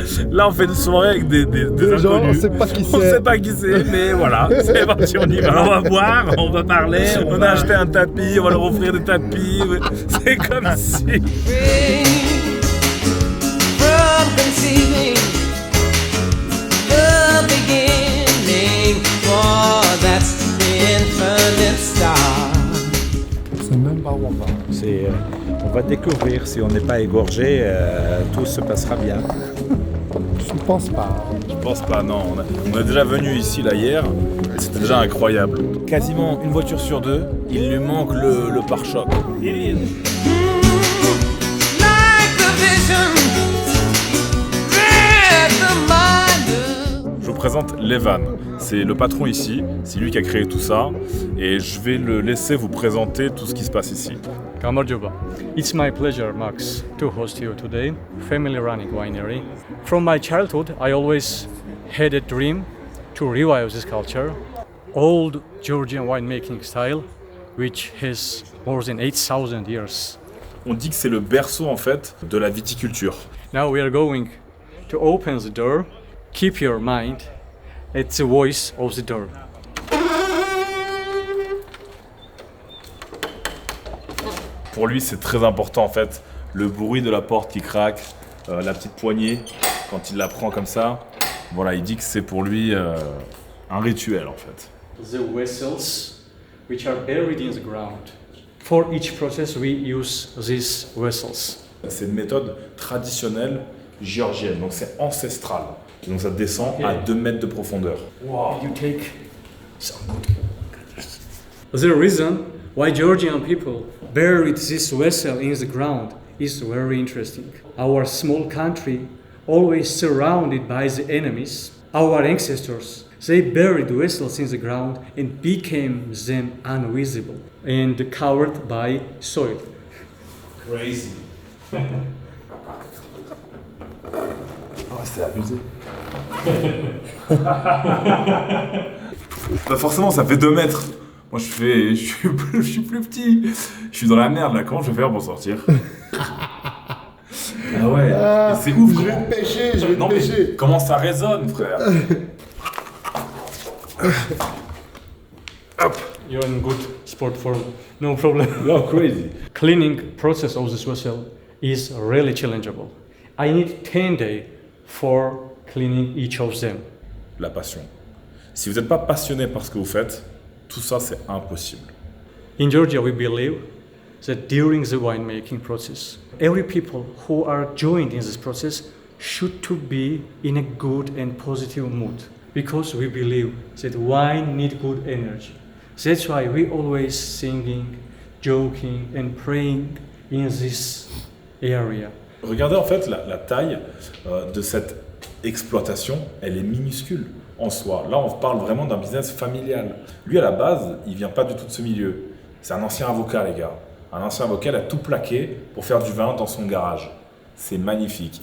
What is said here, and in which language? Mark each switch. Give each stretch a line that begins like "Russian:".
French: Là, on fait une soirée avec des gens, on inconnus. sait pas qui c'est. On sait pas qui c'est, mais voilà. C'est parti, on y va. On va boire, on va parler. On a acheté un tapis, on va leur offrir des tapis. C'est comme si...
English: From conceiving the beginning. 'cause that's the infinite star.
French: C'est même pas où on va. On va découvrir, si on n'est pas égorgé, tout se passera bien. Je ne pense pas. Je pense pas, non. On est déjà venu ici là hier, et c'était déjà incroyable. Quasiment une voiture sur deux, il lui manque le pare-choc.
English: Like the vision, read the mind.
French: Je vous présente Levan, c'est le patron ici, c'est lui qui a créé tout ça, et je vais le laisser vous présenter tout ce qui se passe ici.
Georgian: Kamarjuba.
English: It's my pleasure, Max, to host you today. Family running winery. From my childhood, I always had a dream to revive this culture. Old Georgian winemaking style, which has more than 8,000 years.
French: On dit que c'est le berceau en fait de la viticulture.
English: Now we are going to open the door. Keep your mind at the voice of the door.
French: Pour lui, c'est très important en fait, le bruit de la porte qui craque, la petite poignée quand il la prend comme ça. Voilà, il dit que c'est pour lui un rituel en fait.
English: The vessels which are buried in the ground. For each process we use these vessels.
French: C'est une méthode traditionnelle géorgienne, donc c'est ancestral. Donc ça descend à 2 mètres de profondeur.
English: Wow. You take some good. The reason why Georgian people buried this vessel in the ground is very interesting. Our small country, always surrounded by the enemies, our ancestors, they buried vessels in the ground and became them invisible and covered by soil. Crazy.
French: Oh, c'est abusé. Bah forcément, ça fait 2 mètres. Moi, je suis plus petit. Je suis dans la merde là. Comment je vais faire pour sortir? Ah ouais. C'est ouf. Je vais te pêcher, je vais te pêcher. Comment ça résonne, frère? Hop.
English: You're in good sport form. No problem. Oh, crazy. Cleaning process of this vessel is really challengeable. I need 10 days for cleaning each of them.
French: La passion. Si vous n'êtes pas passionné par ce que vous faites, tout ça c'est impossible.
English: In Georgia, we believe that during the winemaking process, every people who are joined in this process should to be in a good and positive mood, because we believe that wine needs good energy. That's why we always singing, joking and praying in this area.
French: Regardez en fait la taille de cette exploitation, elle est minuscule en soi. Là, on parle vraiment d'un business familial. Lui, à la base, il vient pas du tout de ce milieu. C'est un ancien avocat, les gars. Un ancien avocat, il a tout plaqué pour faire du vin dans son garage. C'est magnifique.